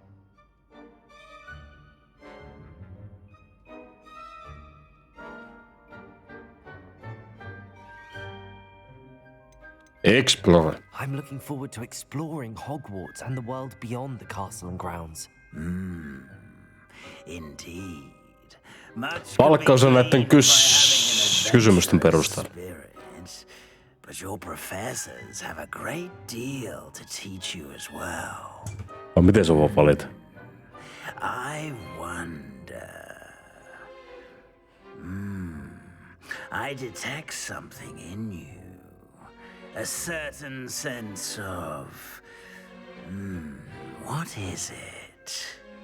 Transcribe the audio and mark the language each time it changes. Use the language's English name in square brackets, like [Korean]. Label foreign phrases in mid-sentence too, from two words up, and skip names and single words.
[English] Explorer. I'm looking forward to exploring Hogwarts and the world beyond the castle and grounds. Indeed. Much [Finnish] Palkkaus on näiden kysymysten perusteella. [English] But your professors have a great deal to teach you as well. [Finnish] Vai miten se voi valita? [English] I wonder. I detect something in you. A certain sense of... what is it?